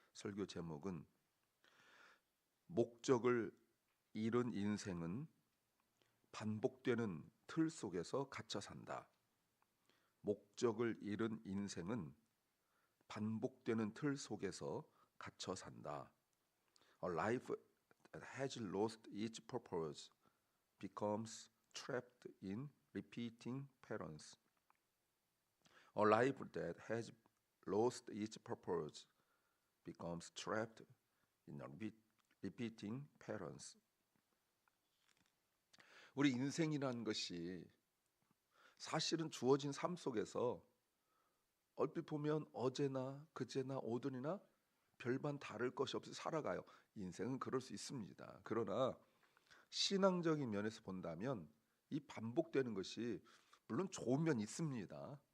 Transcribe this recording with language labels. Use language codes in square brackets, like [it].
[ko] 설교 제목은 목적을 잃은 인생은 반복되는 틀 속에서 갇혀 산다. 목적을 잃은 인생은 반복되는 틀 속에서 갇혀 산다. [en] A life that has lost its purpose becomes trapped in repeating patterns. A life that has lost its purpose becomes trapped in repeating patterns. [ko] 우리 인생이라는 것이 사실은 주어진 삶 속에서 얼핏 보면 어제나 그제나 오늘이나 별반 다를 것이 없이 살아가요. 인생은 그럴 수 있습니다. 그러나 신앙적인 면에서 본다면 이 반복되는 것이 물론 좋은 면이 있습니다.